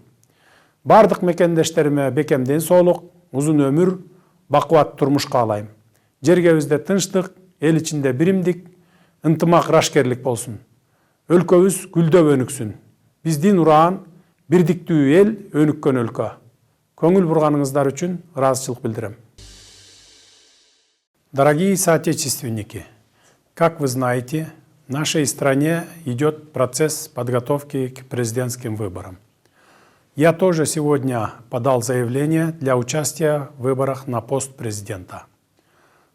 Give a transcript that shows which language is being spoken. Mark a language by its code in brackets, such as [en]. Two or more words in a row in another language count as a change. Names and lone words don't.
[ky] Бардык мекендештериме бекем ден соолук, узун өмүр, бакубат турмуш каалайм. Жергебизде тынчтык, эл ичинде биримдик, ынтымак, рашкерлик болсун. Өлкөбүз гүлдөп өнүксүн. Биздин ураан бирдиктүү эл, өнүккөн өлкө. Көңүл бурганыңыздар үчүн ыраазычылык билдирем. [ru] Дорогие соотечественники, как вы знаете, в нашей стране идет процесс подготовки к президентским выборам. Я тоже сегодня подал заявление для участия в выборах на пост президента.